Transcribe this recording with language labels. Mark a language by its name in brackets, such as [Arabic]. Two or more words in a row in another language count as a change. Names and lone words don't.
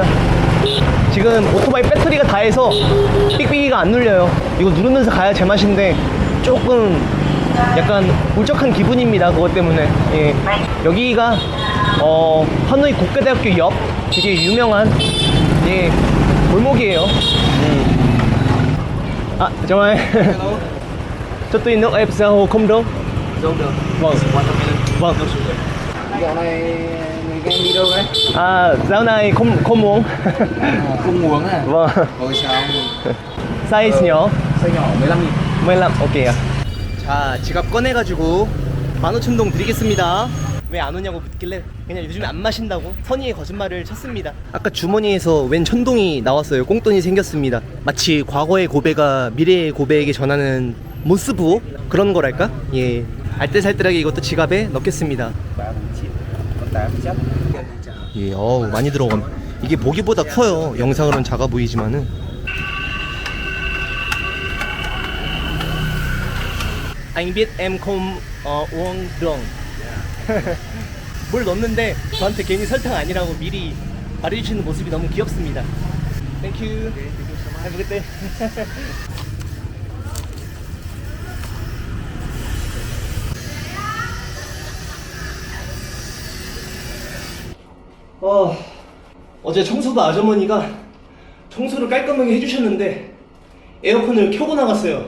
[Korean] 지금 오토바이 배터리가 다해서 삑삑이가 안 눌려요. 이거 누르면서 가야 제맛인데 조금 약간 울적한 기분입니다. 그것 때문에. 여기가 하노이 국가대학교 옆 되게 유명한 골목이에요. [Vietnamese] À, chào anh. Cho tôi nước ép sao không đâu? Không được. Vâng. Vâng. Dạo này người em đi đâu đấy? À, dạo này không uống. Không uống à? Vâng. Ôi sao? 사이즈 nhỏ. Size nhỏ 15.000. 15, [Korean] 오케이요. 자, 지갑 꺼내가지고 15,000동 드리겠습니다. 왜 안 오냐고 묻길래 그냥 요즘에 안 마신다고 선의의 거짓말을 쳤습니다. 아까 주머니에서 웬 천동이 나왔어요. 꽁돈이 생겼습니다. 마치 과거의 고배가 미래의 고배에게 전하는 모스부 그런 거랄까? 예, 알뜰살뜰하게 이것도 지갑에 넣겠습니다. 예, 어우 많이 들어감. 이게 보기보다 커요. 영상으로는 작아 보이지만은. [Vietnamese] Anh biết em không uống đường. [Korean] 뭘 넣었는데 저한테 괜히 설탕 아니라고 미리 말해주시는 모습이 너무 귀엽습니다. [English] Thank you. Have a good day. [Korean] 어제 청소부 아주머니가 청소를 깔끔하게 해주셨는데 에어컨을 켜고 나갔어요.